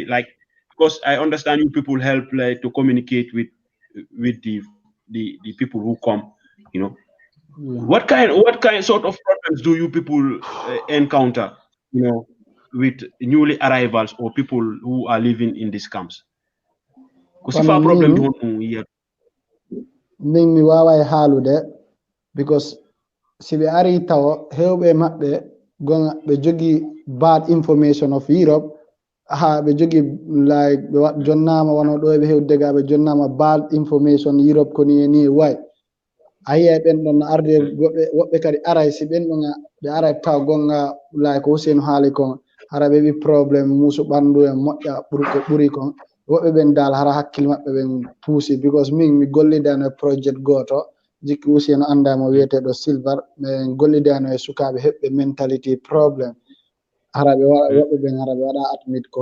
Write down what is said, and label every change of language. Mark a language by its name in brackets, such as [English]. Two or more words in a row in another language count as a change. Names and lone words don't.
[English] Like, because I understand you people help like to communicate with the people who come, you know. Yeah. What kind sort of problems do you people encounter, you know, with newly arrivals or people who are living in these camps? Because if our problem don't here. [Fula] Min mi wawai haalude because si ɓe ari tawa hewɓe maɓɓe gonga ɓe jogi [English] bad information of Europe [Fula] ha ɓe jogi like ɓe jonnama wono ɗo ɓe hewde ga ɓe jonnama [English] bad information Europe [Fula] ko ni way a yiya ɓen ɗon no arde woɓɓe kadi aray si ɓen ɗon ɓe aray taw gonga like ko Hussein haali kon hara ɓe ɓi probléme musu ɓandu e moƴƴa ɓuri kon woɓɓe ɓen dal hara hakkille maɓɓe ɓen puusi because min mi gollidano e projet goto jikki Hussein andamo wiyeteɗo Silver min gollidano e sukaɓe heɓɓe mentality probléme hara ɓe waɗa woɓɓe ɓen hara ɓe waɗa admit ko